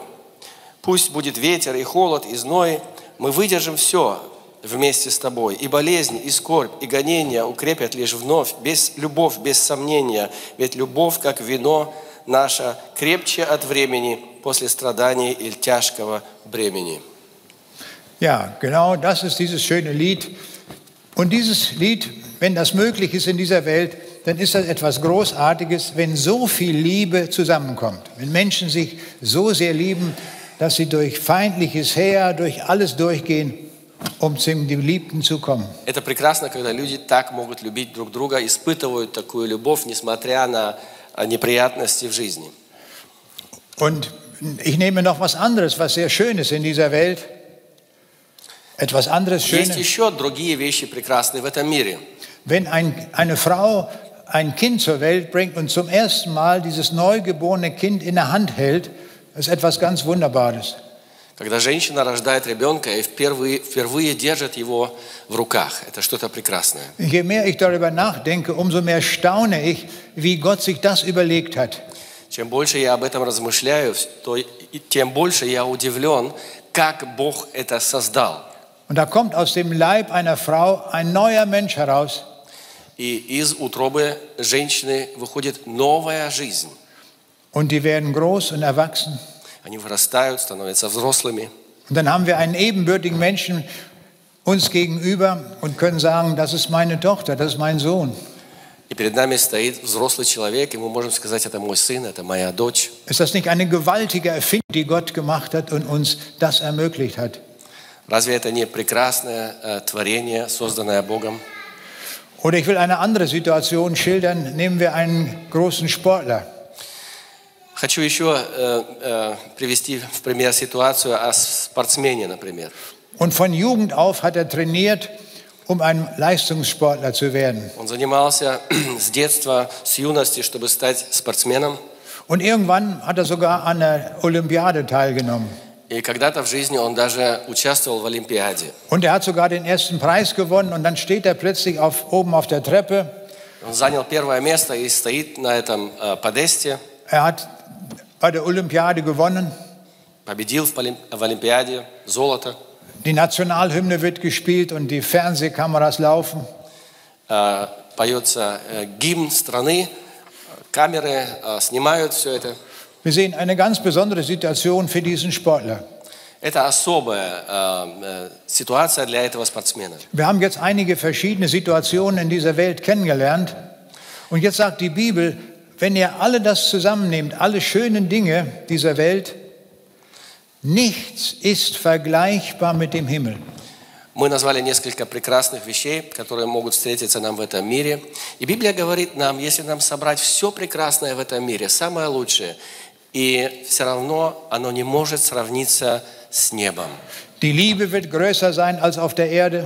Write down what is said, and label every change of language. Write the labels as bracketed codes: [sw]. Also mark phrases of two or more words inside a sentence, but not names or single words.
[ru] Пусть будет ветер и холод, и зной, мы выдержим все вместе с тобой. И болезнь, и скорбь, и гонения укрепят лишь вновь, любовь без сомнения, ведь любовь, как вино, наша крепче от времени после страданий или тяжкого бремени. [de] Ja, genau das ist dieses schöne Lied. Und dieses Lied, wenn das möglich ist in dieser Welt, dann ist das etwas Großartiges, wenn so viel Liebe zusammenkommt. Wenn Menschen sich so sehr lieben, dass sie durch feindliches Heer, durch alles durchgehen, um zum Geliebten zu kommen. [ru] Это прекрасно, когда люди так могут любить друг друга, испытывают такую любовь, несмотря на неприятности в жизни. [de] Und ich nehme noch was anderes, was sehr schön ist in dieser Welt. Etwas anderes [ru] Есть [de] Schönes. [ru] еще другие вещи прекрасные в этом мире. [de] Wenn eine Frau ein Kind zur Welt bringt und zum ersten Mal dieses neugeborene Kind in der Hand hält, ist etwas ganz Wunderbares. [ru] Когда женщина рождает ребенка и впервые держит его в руках, это что-то прекрасное. [de] Je mehr ich darüber nachdenke, umso mehr staune ich, wie Gott sich das überlegt hat. [ru] Чем больше я об этом размышляю, тем больше я удивлен, как Бог это создал. [de] Und da kommt aus dem Leib einer Frau ein neuer Mensch heraus. [ru] И из утробы женщины выходит новая жизнь. [de] Und die werden groß und erwachsen. [ru] Они вырастают, становятся взрослыми. [de] Und dann haben wir einen ebenbürtigen Menschen uns gegenüber und können sagen, das ist meine Tochter, das ist mein Sohn. [ru] И перед нами стоит взрослый человек, и мы можем сказать, это мой сын, это моя дочь. [de] Ist das nicht eine gewaltige Erfindung, die Gott gemacht hat und uns das ermöglicht hat? [ru] Разве это не прекрасное творение, созданное Богом? [de] Oder ich will eine andere Situation schildern. Nehmen wir einen großen Sportler. [ru] Хочу еще привести в пример ситуацию о спортсмене, например. [de] Und von Jugend auf hat er trainiert, um ein Leistungssportler zu werden. [ru] Он занимался с детства, с юности, чтобы стать спортсменом. [de] Und irgendwann hat er sogar an der Olympiade teilgenommen. [ru] И когда-то в жизни он даже участвовал в Олимпиаде. [de] Und er hat sogar den ersten Preis gewonnen und dann steht er plötzlich oben auf der Treppe. [ru] Он занял первое место и стоит на этом подесте. [de] Er hat bei der Olympiade gewonnen. [ru] Победил в Олимпиаде, золото. [de] Die Nationalhymne wird gespielt und die Fernsehkameras laufen. [ru] Поется гимн страны, камеры снимают все это. [de] Wir sehen eine ganz besondere Situation für diesen Sportler. [ru] Это особая ситуация для этого спортсмена. [de] Wir haben jetzt einige verschiedene Situationen in dieser Welt kennengelernt. Und jetzt sagt die Bibel, wenn ihr alle das zusammennehmt, alle schönen Dinge dieser Welt, nichts ist vergleichbar mit dem Himmel. [ru] Мы назвали несколько прекрасных вещей, которые могут встретиться нам в этом мире. И Библия говорит нам, если нам собрать все прекрасное в этом мире, самое лучшее, и все равно оно не может сравниться с небом. [de] Die Liebe wird größer sein als auf der Erde.